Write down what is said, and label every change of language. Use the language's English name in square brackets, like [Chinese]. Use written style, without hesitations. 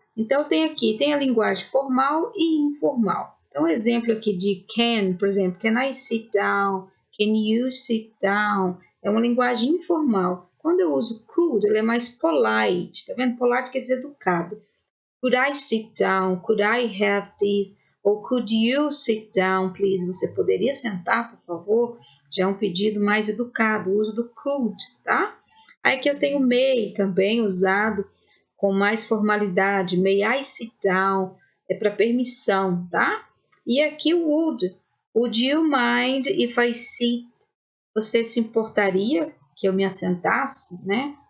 [Portuguese] Então, tem a linguagem formal e informal. Então, um exemplo aqui de can, por exemplo, [English] can I sit down? Can you sit down? [Portuguese] É uma linguagem informal. Quando eu uso could, ele é mais polite, tá vendo? Polite quer dizer educado. [English] Could I sit down? Could I have this? Ou could you sit down, please? [Portuguese] Você poderia sentar, por favor? Já é um pedido mais educado, o uso do could, tá? Aí que eu tenho may também usado com mais formalidade. [English] May I sit down? [Portuguese] É para permissão, tá? E aqui o [English] would you mind if I sit? [Portuguese] Você se importaria que eu me assentasse, né?